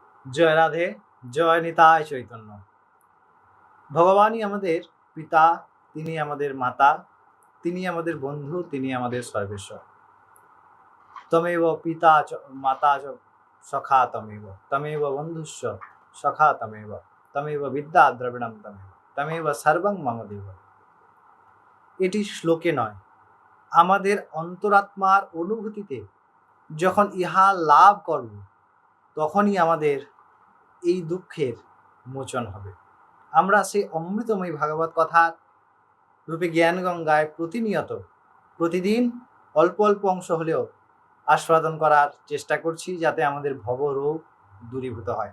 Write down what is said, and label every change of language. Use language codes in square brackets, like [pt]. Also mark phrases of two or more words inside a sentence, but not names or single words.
[bn] জয় রাধে, জয় নিতাই চৈতন্য। ভগবানই আমাদের পিতা, তিনি আমাদের মাতা, তিনি আমাদের বন্ধু, তিনি আমাদের সর্বেশ্বর। [sa] তমেব পিতা চ মাতা চ সখা তমেব, তমেব বন্ধুস্য সখা তমেব, তমেব বিদ্যা দ্রবিণম তমেব, তমেব সর্বং মম দেব। [bn] এটি শ্লোকে নয়, আমাদের অন্তরাত্মার অনুভূতিতে যখন ইহা লাভ করব, তখনই আমাদের এই দুঃখের মোচন হবে। আমরা সেই অমৃতময়ী ভাগবত কথার রূপে জ্ঞান গঙ্গায় প্রতিনিয়ত প্রতিদিন অল্প অল্প অংশ হলেও আস্বাদন করার চেষ্টা করছি, যাতে আমাদের ভবরোগ দূরীভূত হয়।